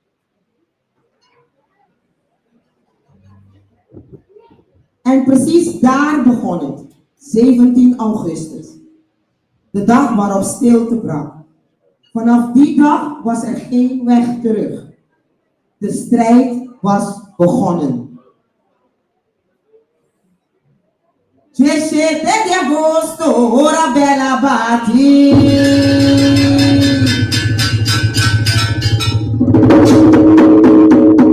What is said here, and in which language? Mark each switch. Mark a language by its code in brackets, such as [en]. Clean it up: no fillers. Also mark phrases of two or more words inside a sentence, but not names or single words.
[nl] En precies daar begon het, 17 augustus. De dag waarop stilte brak. Vanaf die dag was er geen weg terug. De strijd was begonnen. [pap] 17 de agosto, ora bella bati.